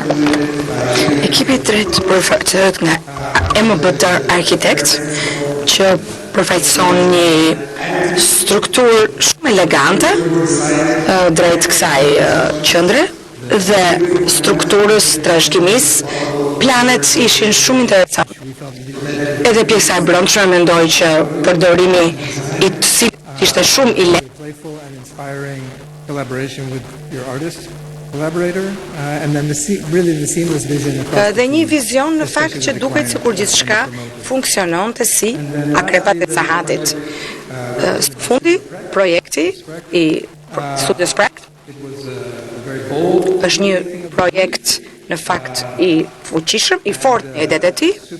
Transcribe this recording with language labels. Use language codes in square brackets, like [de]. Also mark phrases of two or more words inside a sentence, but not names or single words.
[sq] Ekipi i tretë përfaqësohet nga MBT Architect, që përfaqëson një strukturë shumë elegante drejt kësaj qendre dhe strukturës trashëgimisë. Planet ishin shumë interesant. Edhe pjesa e brendshme mendoj që përdorimi i të cilët ishte shumë i lehtë. [en] Playful and inspiring collaboration with your artist collaborator and then really the seamless vision across. [sq] Dhe një vizion në fakt që duket sikur gjithçka funksiononte si akrepat e sahatit. Së fundi projekti i Studios Pract është një projekt në fakt i fuqishëm, i fortë në idetë e tij,